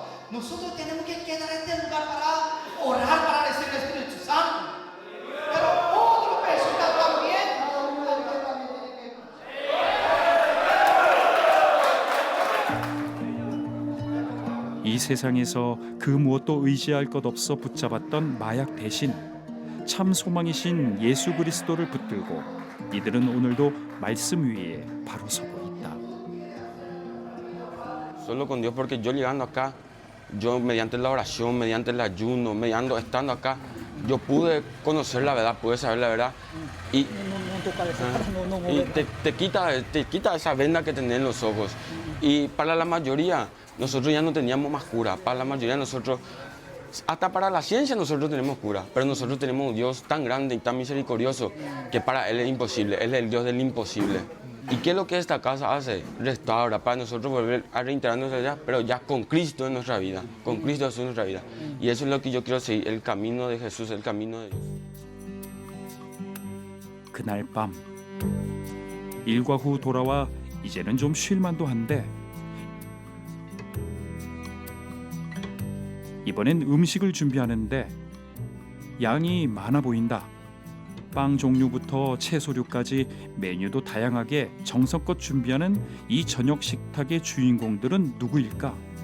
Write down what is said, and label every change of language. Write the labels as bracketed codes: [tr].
[es] Nosotros tenemos que quedar en este lugar para orar, para recibir el Espíritu Santo. Pero otra persona también. [ko] 이 세상에서 그 무엇도 의지할 것 없어 붙잡았던 마약 대신 참 소망이신 예수 그리스도를 붙들고 이들은 오늘도 말씀 위에 바로 서고 있다. [es] Solo con Dios, porque yo llegando acá, yo mediante la oración, mediante el ayuno, estando acá, yo pude conocer la verdad, pude saber la verdad. Y te quita esa venda que tenés en los ojos. Y para la mayoría, nosotros ya no teníamos más cura. Para la mayoría de nosotros, hasta para la ciencia nosotros tenemos cura. Pero nosotros tenemos un Dios tan grande y tan misericordioso que para Él es imposible. Él es el Dios del imposible. ¿Y qué es lo que esta casa hace? Restaura para nosotros volver a reintegrar nuestra vida, pero ya con Cristo en nuestra vida. Con Cristo en nuestra vida. Y eso es lo que yo quiero seguir, el camino de Jesús, el camino de Dios. [ko] 그날 밤 일과 후 돌아와 이제는 좀 쉴만도 한데 이번엔 음식을 준비하는데 양이 많아 보인다. 빵 종류부터 채소류까지 메뉴도 다양하게 정성껏 준비하는 이 저녁 식탁의 주인공들은 누구일까?